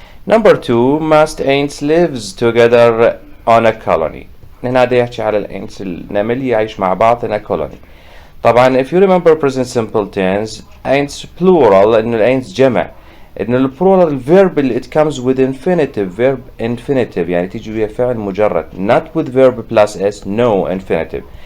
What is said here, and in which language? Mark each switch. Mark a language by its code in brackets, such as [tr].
[en] Number 2 must ants lives together on a colony. [ar] هنا دا يحكي على الانس النمل يعيش مع بعض [en] in a colony. [ar] طبعا [en] if you remember present simple tense ants plural [ar] لانه الانس جمع، انه البلورال verb اللي [en] it comes with infinitive verb infinitive [ar] يعني تيجي ويا فعل مجرد [en] not with verb plus s no infinitive.